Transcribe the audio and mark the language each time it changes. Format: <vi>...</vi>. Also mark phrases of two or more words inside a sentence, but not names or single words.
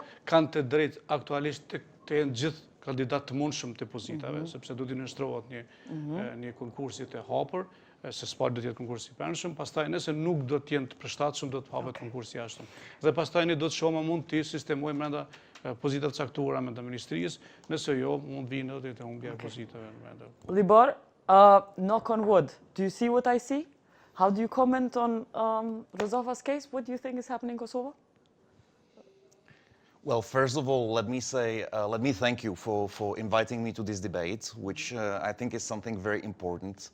<sq>Kanë të drejtë aktualisht të jenë gjithë kandidatë të mundshëm të pozitave, sepse do të nënshtrohet një konkursi të hapur, se s'pa do të jetë konkursi i brendshëm, pastaj nëse nuk do të jenë të përshtatshëm do të hapet konkursi i jashtëm. Dhe pastaj ne do të shohim a mund të sistemojmë brenda pozitave të caktuara me të ministrisë, nëse jo mund vinë edhe të humbja e pozitave brenda.</sq> <en>Libor, knock on wood, do you see what I see? How do you comment on Rozofa's case? What do you think is happening in Kosovo? Well, first of all, let me say, let me thank you for inviting me to this debate, which I think is something very important.</en>